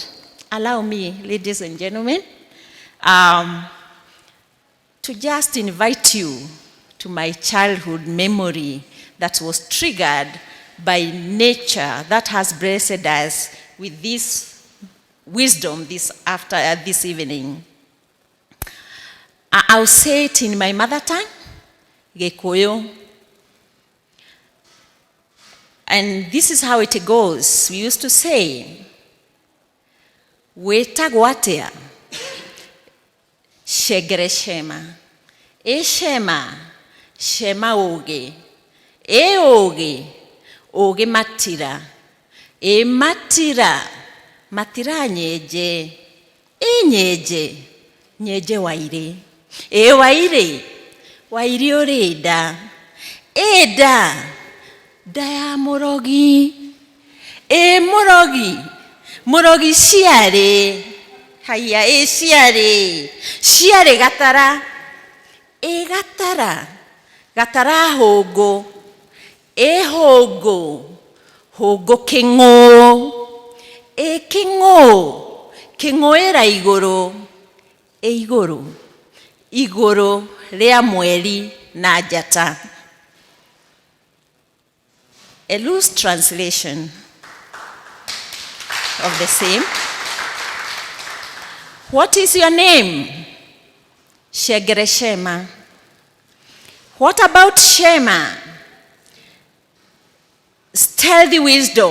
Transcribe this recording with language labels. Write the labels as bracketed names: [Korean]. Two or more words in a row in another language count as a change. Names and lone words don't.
[English] Allow me, ladies and gentlemen, to just invite you to my childhood memory that was triggered by nature that has blessed us with this wisdom this evening. I'll say it in my mother tongue, Gikuyu. And this is how it goes. We used to say, [Kikuyu] wetagwo atia shegere shema, shema shema oge, oge oge matira, matira matira nyeje, nyeje nyeje waire, waire waire oreda, eda daya morogi, morogi morogi shiare, haya shiare, shiare gatara, gatara gatara hogo, hogo hogo kingo, kingo kingo era igoro, igoro igoro rea mweri na jata. [English] A loose translation of the same. What is your name? Shegere Shema. What about Shema? Stealthy wisdom.